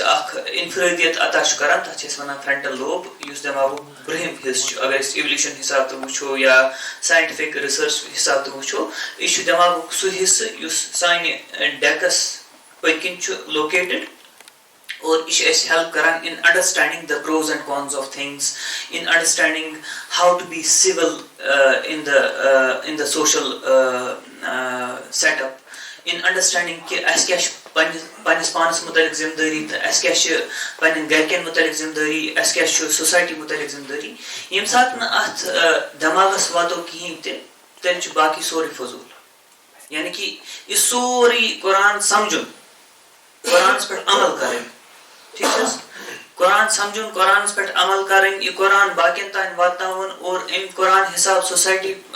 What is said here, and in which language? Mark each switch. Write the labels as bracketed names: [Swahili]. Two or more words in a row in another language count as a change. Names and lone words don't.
[Kashmiri] اَکھ اِنفرٲدِیت عطا چھُ کَران تَتھ چھِ أسۍ وَنان [English] frontal lobe [Kashmiri] یُس دٮ۪ماغُک برٛونٛہِم حِصہٕ چھُ اگر أسۍ اِولوٗشَن حِساب تہِ وٕچھو یا [English] scientific research [Kashmiri] حِساب تہِ وٕچھو یہِ چھُ دٮ۪ماغُک سُہ حِصہٕ یُس سانہِ ڈٮ۪کَس پٔتۍ کِنۍ چھُ لوکیٹٕڈ اور یہِ چھِ اَسہِ ہیلٕپ کَران [English] in understanding the pros and cons of things in understanding how to be civil in the social set up in understanding [Kashmiri] کہِ اَسہِ کیٛاہ چھُ پنٛنِس پانَس مُتعلِق ذِمہٕ دٲری تہٕ اَسہِ کیٛاہ چھِ پنٛنٮ۪ن گَرِکٮ۪ن مُتعلِق ذِمہٕ دٲری اَسہِ کیٛاہ چھُ سوسایٹی مُتعلِق ذِمہٕ دٲری ییٚمہِ ساتہٕ نہٕ اَتھ دٮ۪ماغَس واتو کِہیٖنۍ تہِ تیٚلہِ چھُ باقٕے سورُے فضوٗل یعنی کہِ یہِ سورُے قرآن سَمجھُن قرآنَس پٮ۪ٹھ عمل کَرٕنۍ ٹھیٖک چھِ حظ قرآن سَمجھُن قرآنَس پٮ۪ٹھ عمل کَرٕنۍ یہِ قرآن باقیَن تانۍ واتناوُن اور اَمہِ قرآن حِساب سوسایٹی